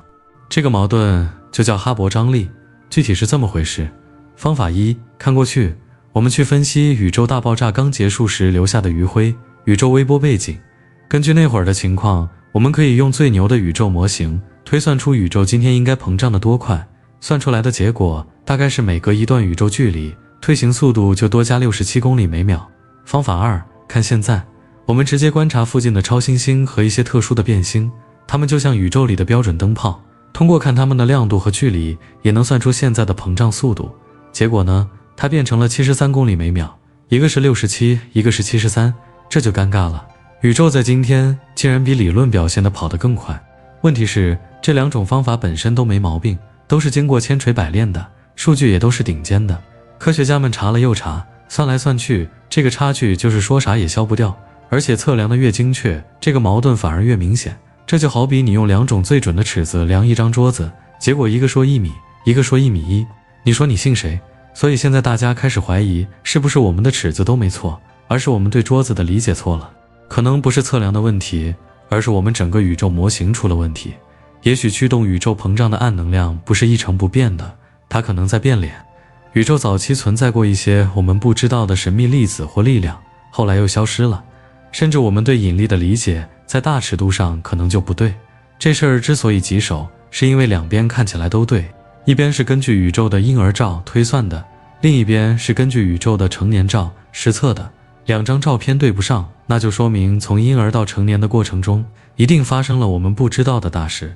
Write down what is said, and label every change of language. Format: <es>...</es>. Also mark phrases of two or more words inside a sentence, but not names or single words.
<zh>這個矛盾就叫哈勃張力，具體是這麼回事。方法1，看過去，我們去分析宇宙大爆炸剛結束時留下的餘暉，宇宙微波背景。根據那會兒的情況，我們可以用最牛的宇宙模型推算出宇宙今天應該膨脹得多快，算出來的結果大概是每隔一段宇宙距離，退行速度就多加67公里每秒。方法2，看現在，我們直接觀察附近的超新星和一些特殊的变星，它們就像宇宙裡的標準燈泡，通過看它們的亮度和距離，也能算出現在的膨脹速度。結果呢，它變成了73公里每秒，一个是67，一個是73，這就尷尬了。宇宙在今天竟然比理論表現的跑得更快。問題是，這2種方法本身都沒毛病，都是經過千錘百煉的，數據也都是頂尖的。科學家們查了又查，算來算去，這個差距就是說啥也消不掉，而且測量的越精確，這個矛盾反而越明顯。這就好比你用2種最準的尺子量一張桌子，結果一個說1米，一個說1.1米，你說你信誰？所以現在大家開始懷疑，是不是我們的尺子都沒錯，而是我們對桌子的理解錯了。可能不是測量的問題，而是我們整個宇宙模型出了問題。也許驅動宇宙膨脹的暗能量不是一成不變的，它可能在變臉。宇宙早期存在過一些我們不知道的神秘粒子或力量，後來又消失了。甚至我們對引力的理解在大尺度上可能就不對。這事兒之所以棘手，是因為兩邊看起來都對，一邊是根據宇宙的嬰兒照推算的，另一邊是根據宇宙的成年照實測的。2張照片對不上，那就說明從嬰兒到成年的過程中，一定發生了我們不知道的大事。</zh>